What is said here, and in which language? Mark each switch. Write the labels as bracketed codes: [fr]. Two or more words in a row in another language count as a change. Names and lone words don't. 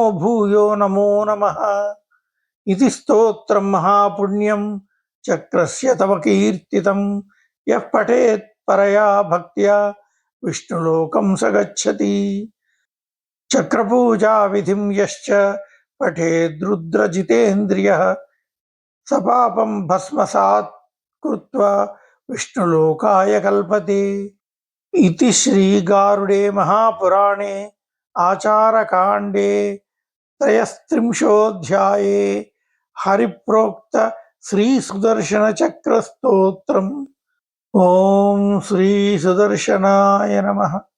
[sa] భూయో నమో నమః ఇది స్తోత్రం మహాపుణ్యం చక్రస్య తవ కీర్తితం యః పఠేత్ పరయా భక్త్యా విష్ణులోకం స గచ్చతి చక్రపూజా విధిం యశ్చ పఠేద్రుద్రజితేంద్రియః స పాపం భస్మసాత్ కృత్వా విష్ణులోకాయ కల్పతే. इति श्रीगारुडे महापुराणे आचारकाण्डे त्रयस्त्रिंशोऽध्याये हरिप्रोक्त श्रीसुदर्शनचक्रस्तोत्रम्. ॐ श्रीसुदर्शनाय नमः.